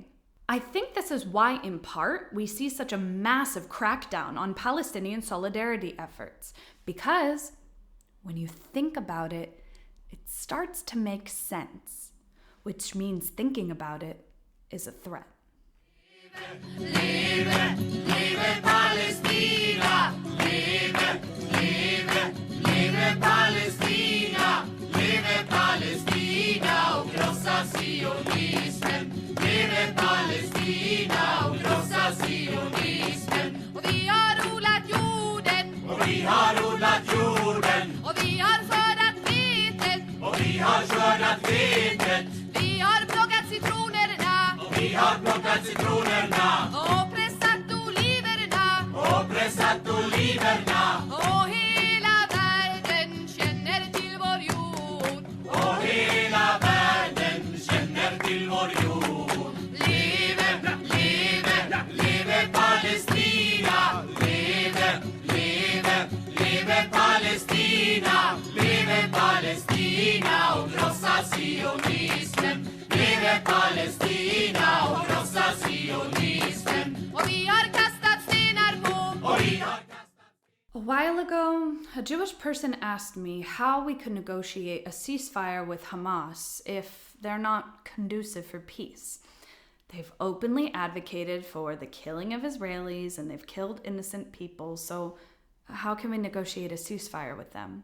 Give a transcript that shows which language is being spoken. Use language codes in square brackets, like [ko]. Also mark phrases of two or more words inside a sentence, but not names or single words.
[en] I think this is why, in part, we see such a massive crackdown on Palestinian solidarity efforts, because when you think about it, it starts to make sense, which means thinking about it is a threat. [sv] Leve Palestina! Leve Palestina! Leve Palestina! Och krossa sionismen! Leve Palestina! Och krossa sionismen! Och vi har odlat jorden! Och vi har odlat jorden! Och vi har skördat vetet! Och vi har skördat vetet! Vi har plockat citronerna! Och vi har plockat citronerna! Och pressat oliverna! Och pressat oliverna! Och hela världen känner till vår jord! Och hela världen känner till vår jord! Leve, leve, leve Palestina! Leve, leve, leve Palestina! Leve Palestina och krossa sionismen! Leve Palestina och krossa sionismen! Och vi har kastat stenar på! Och vi har [en] A while ago, a Jewish person asked me how we could negotiate a ceasefire with Hamas if they're not conducive for peace. They've openly advocated for the killing of Israelis and they've killed innocent people, so how can we negotiate a ceasefire with them?